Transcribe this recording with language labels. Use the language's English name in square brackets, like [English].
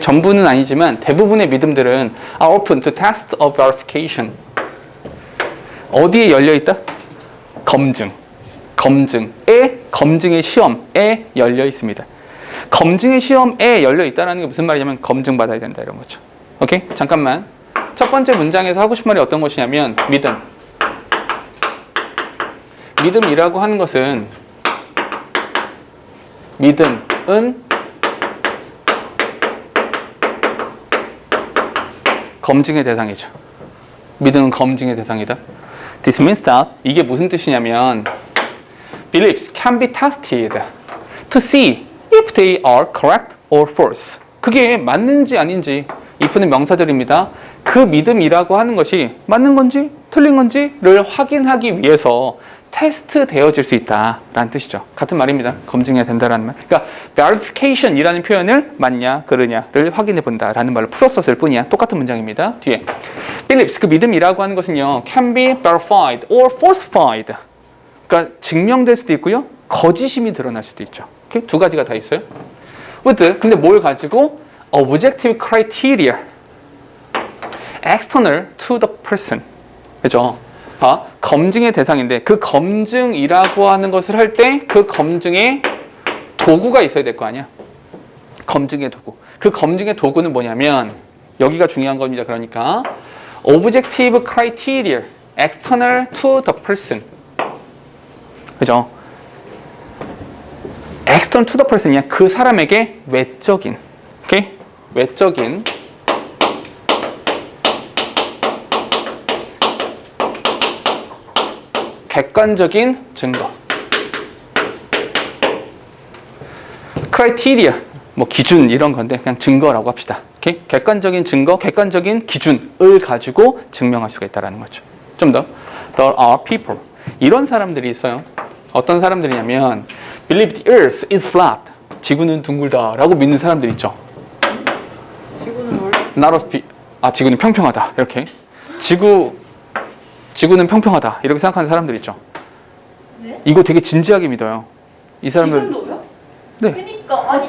[Korean] 전부는 아니지만 대부분의 믿음들은 [English] are open to test of verification. [Korean] 어디에 열려있다? 검증. 검증의 시험에 열려 있습니다. 검증의 시험에 열려 있다는 게 무슨 말이냐면 검증 받아야 된다 이런 거죠. 오케이? 잠깐만. 첫 번째 문장에서 하고 싶은 말이 어떤 것이냐면 믿음. 믿음이라고 하는 것은 믿음은 검증의 대상이죠. 믿음은 검증의 대상이다. [English] This means that [Korean] 이게 무슨 뜻이냐면 [English] beliefs can be tested to see if they are correct or false. [Korean] 그게 맞는지 아닌지 if는 명사절입니다. 그 믿음이라고 하는 것이 맞는 건지 틀린 건지를 확인하기 위해서 테스트 되어질 수 있다라는 뜻이죠. 같은 말입니다. 검증해야 된다라는 말. 그러니까 verification이라는 표현을 맞냐 그르냐를 확인해 본다라는 말로 풀었었을 뿐이야. 똑같은 문장입니다. [English] 뒤에 beliefs [Korean] 그 믿음이라고 하는 것은요 [English] can be verified or falsified. [Korean] 그러니까 증명될 수도 있고요 거짓임이 드러날 수도 있죠. 오케이? 두 가지가 다 있어요. [English] with [Korean] 근데 뭘 가지고 [English] objective criteria external to the person. [Korean] 그죠? 검증의 대상인데 그 검증이라고 하는 것을 할 때 그 검증의 도구가 있어야 될 거 아니야. 검증의 도구. 그 검증의 도구는 뭐냐면 여기가 중요한 겁니다. [English] 그러니까 objective criteria external to the person. 그죠? external to the person [Korean] 이야. 그 사람에게 외적인. 오케이? 외적인 객관적인 증거. criteria, 뭐 기준 이런 건데 그냥 증거라고 합시다. 오케이? 객관적인 증거, 객관적인 기준을 가지고 증명할 수가 있다는 거죠. 좀 더. [English] There are people. [Korean] 이런 사람들이 있어요. 어떤 사람들이냐면 [English] believe the earth is flat. [Korean] 지구는 둥글다라고 믿는 사람들 있죠. 지구는 원래 지구는 평평하다. 이렇게. 지구는 평평하다 이렇게 생각하는 사람들 있죠. 네? 이거 되게 진지하게 믿어요. 이 사람들 지금도요? 네 그니까 아니